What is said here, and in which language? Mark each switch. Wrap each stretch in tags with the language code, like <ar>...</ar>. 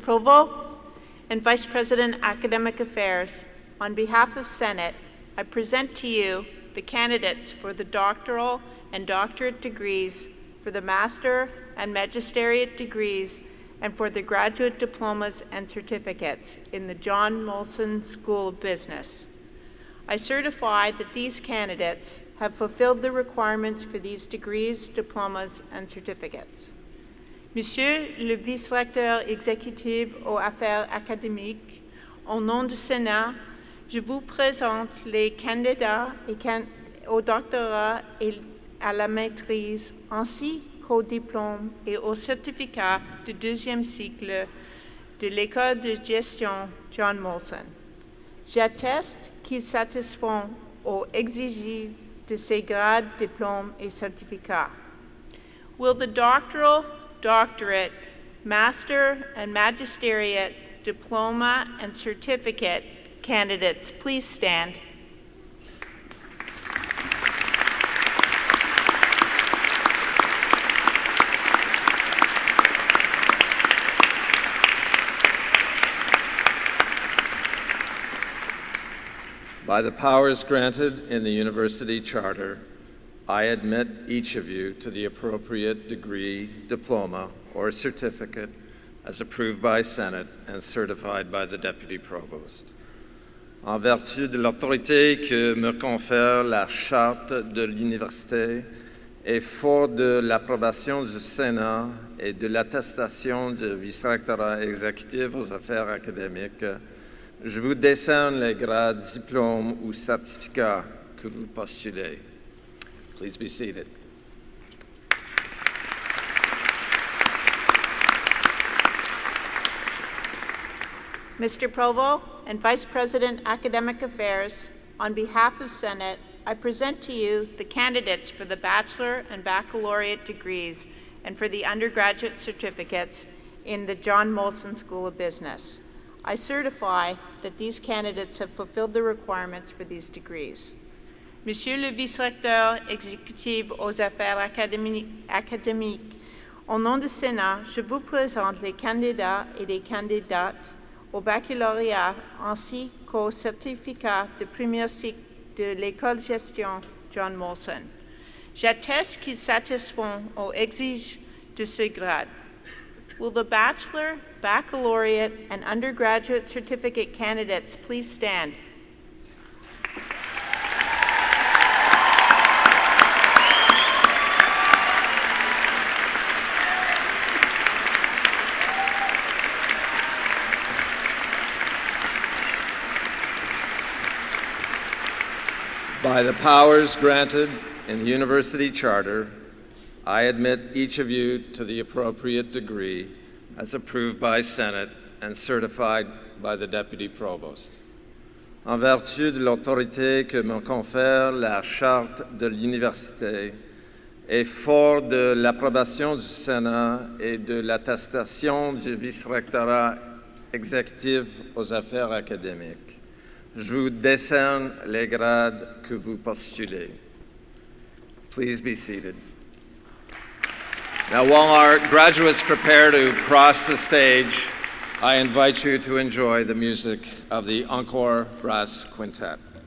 <en>Provost and Vice President Academic Affairs, on behalf of Senate, I present to you the candidates for the doctoral and doctorate degrees, for the master and magisteriate degrees, and for the graduate diplomas and certificates in the John Molson School of Business. I certify that these candidates have fulfilled the requirements for these degrees, diplomas, and certificates.</en> <fr>Monsieur le vice-recteur exécutif aux affaires académiques, au nom du Sénat, je vous présente les candidats au doctorat et à la maîtrise, ainsi qu'au diplôme et au certificat de deuxième cycle de l'École de gestion John Molson. J'atteste qu'ils satisfont aux exigences de ces grades, diplômes et certificats.</fr> <en>Will the doctoral, doctorate, master, and magisteriate diploma and certificate candidates please stand? By the powers granted in the university charter, I admit each of you to the appropriate degree, diploma, or certificate as approved by Senate and certified by the Deputy Provost.</en> <fr>En vertu de l'autorité que me confère la charte de l'université et fort de l'approbation du Sénat et de l'attestation du vice-rectorat exécutif aux affaires académiques, je vous décerne les grades, diplômes ou certificats que vous postulez.</fr> <en>Please be seated. Mr. Provost and Vice President Academic Affairs, on behalf of Senate, I present to you the candidates for the bachelor and baccalaureate degrees and for the undergraduate certificates in the John Molson School of Business. I certify that these candidates have fulfilled the requirements for these degrees.</en> <fr>Monsieur le vice-recteur exécutif aux affaires académiques, au nom du Sénat, je vous présente les candidats et les candidates au baccalauréat ainsi qu'au certificat de premier cycle de l'École de gestion John Molson. J'atteste qu'ils satisfont aux exigences de ce grade.</fr> <en>Will the bachelor, baccalaureate, and undergraduate certificate candidates please stand? By the powers granted in the university charter, I admit each of you to the appropriate degree as approved by Senate and certified by the Deputy Provost.</en> <fr>En vertu de l'autorité que me confère la charte de l'université et fort de l'approbation du Sénat et de l'attestation du vice-rectorat exécutif aux affaires académiques, je vous décerne les grades que vous postulez.</fr> <en>Please be seated. Now, while our graduates prepare to cross the stage, I invite you to enjoy the music of the Encore Brass Quintet.</en>